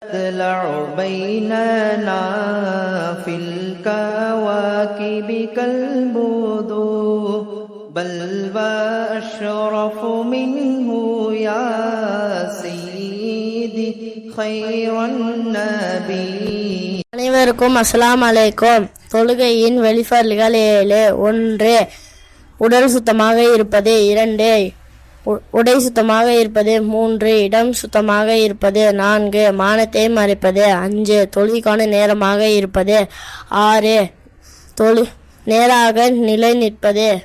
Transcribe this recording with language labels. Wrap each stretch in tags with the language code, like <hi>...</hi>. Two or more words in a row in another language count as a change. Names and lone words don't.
<ar>تطلع بيننا في الكواكب كالبدور بل وأشرف منه يا سيدي خير النبي.</ar> <ta>அனைவருக்கும்</ta> <ar>السلام عليكم.</ar> <ta>தொழுகையின் வெளிஃபர்ல்கள் 7. 1. உடல் சுத்தமாக இருப்பது. 2. உடை சுத்தமாக இருப்பது. 3. இடம் சுத்தமாக இருப்பது. 4. மானத்தை மறைப்பது. 5. தொழுகைக்கான நேரமாக இருப்பது. 6. நேராக நிலை நிற்பது.</ta>